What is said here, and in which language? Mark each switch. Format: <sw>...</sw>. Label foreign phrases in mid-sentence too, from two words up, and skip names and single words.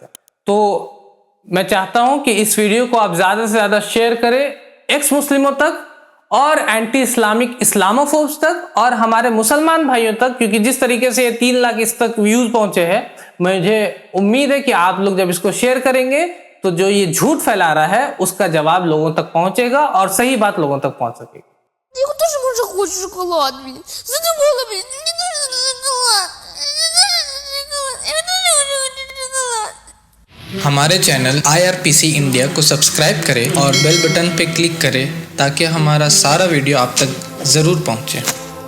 <hi>तो मैं चाहता हूं कि इस वीडियो को आप ज्यादा से ज्यादा शेयर करें एक्स मुस्लिमों तक और एंटी इस्लामिक इस्लामोफोब्स तक और हमारे मुसलमान भाइयों तक, क्योंकि जिस तरीके से ये 3 लाख इस तक व्यूज पहुंचे हैं, मुझे उम्मीद है कि आप लोग जब इसको शेयर करेंगे तो जो ये झूठ फैला रहा है उसका जवाब लोगों तक पहुंचेगा और सही बात लोगों तक पहुंच सकेगी।</hi> <ru>Я тоже уже хочу шоколад, блин. Задумала, блин. Мне нужен шоколад. Я тоже хочу шоколад.</ru> <hi>हमारे चैनल IRPC इंडिया को सब्सक्राइब करें और बेल बटन पर क्लिक करें ताकि हमारा सारा वीडियो आप तक ज़रूर पहुंचे।</hi>